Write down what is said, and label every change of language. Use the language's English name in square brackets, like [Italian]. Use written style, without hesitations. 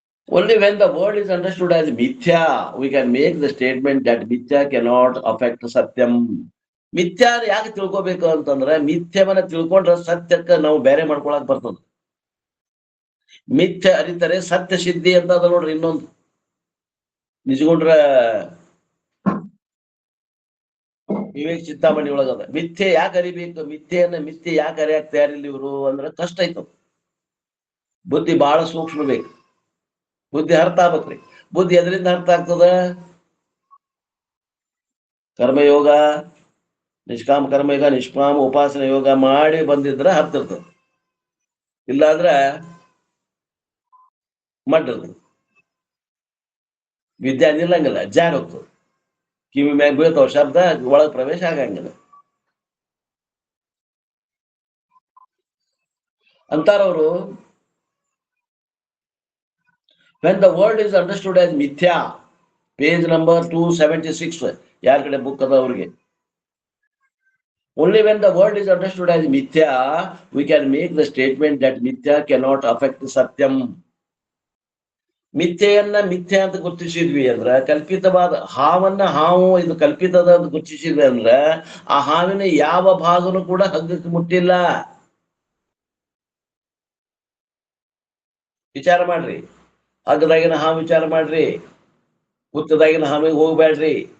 [English] Only when the word is understood as mithya, we can make the statement that mithya cannot affect satyam. [Kannada] ಮಿಥ್ಯಾ ಯಾಕೆ ತಿಳ್ಕೊಬೇಕು ಅಂತಂದ್ರೆ, ಮಿಥ್ಯವನ್ನ ತಿಳ್ಕೊಂಡ್ರೆ ಸತ್ಯಕ್ಕೆ ನಾವು ಬೇರೆ ಮಾಡ್ಕೊಳಕ್ ಬರ್ತದ. ಮಿಥ್ಯ ಅರಿತರೆ ಸತ್ಯ ಸಿದ್ಧಿ ಅಂತ ಅದ ನೋಡ್ರಿ. ಇನ್ನೊಂದು ನಿಜಗೊಂಡ್ರ ವಿವೇಕ್ ಚಿಂತಾಮಣಿ ಒಳಗದ. ಮಿಥ್ಯೆ ಯಾಕೆ ಅರಿಬೇಕು? ಮಿಥ್ಯೆ ಯಾಕೆ ಅರಿಯಾಕ್ ತಯಾರಿಲ್ಲ ಇವರು ಅಂದ್ರೆ, ಕಷ್ಟ ಆಯ್ತು. ಬುದ್ಧಿ ಬಹಳ ಸೂಕ್ಷ್ಮ ಬೇಕು. ಬುದ್ಧಿ ಅರ್ಥ ಆಗ್ಬೇಕ್ರಿ. ಬುದ್ಧಿ ಎದರಿಂದ ಅರ್ಥ ಆಗ್ತದ? ಕರ್ಮಯೋಗ, ನಿಷ್ಕಾಮ ಕರ್ಮಯೋಗ, ನಿಷ್ಕಾಮ ಉಪಾಸನ ಯೋಗ ಮಾಡಿ ಬಂದಿದ್ರೆ ಅರ್ಥ ಇರ್ತದೆ. ಇಲ್ಲಾಂದ್ರೆ ಮಾಡಿರ್ತದೆ. ವಿದ್ಯೆ ನಿಲ್ಲಂಗಿಲ್ಲ, ಜಾರಿ ಹೋಗ್ತದೆ. ಕಿವಿ ಮ್ಯಾಗ ಬೀಳ್ತಾವ ಶಬ್ದ, ಒಳಗ್ ಪ್ರವೇಶ ಆಗಂಗಿಲ್ಲ. ಅಂತಾರವರು, [English] when the world is understood as mithya, page number 276, [Kannada] ಯಾರ ಕಡೆ ಬುಕ್ ಅದ ಅವ್ರಿಗೆ. [English] Only when the world is understood as mithya, we can make the statement that mithya cannot affect satyam. [Kannada] ಮಿಥ್ಯೆಯನ್ನ ಮಿಥ್ಯೆ ಅಂತ ಗುರುತಿಸಿದ್ವಿ ಅಂದ್ರ, ಕಲ್ಪಿತವಾದ ಹಾವನ್ನ ಹಾವು ಇದು ಕಲ್ಪಿತದ ಅಂತ ಗುರುತಿಸಿದ್ವಿ ಅಂದ್ರ, ಆ ಹಾವಿನ ಯಾವ ಭಾಗನೂ ಕೂಡ ಹಗ್ಗಕ್ಕೆ ಮುಟ್ಟಿಲ್ಲ. ವಿಚಾರ ಮಾಡ್ರಿ, ಹಗ್ಗದಾಗಿನ ಹಾವು ವಿಚಾರ ಮಾಡ್ರಿ, ಹುತ್ತದಾಗಿನ ಹಾವಿಗೆ ಹೋಗ್ಬೇಡ್ರಿ.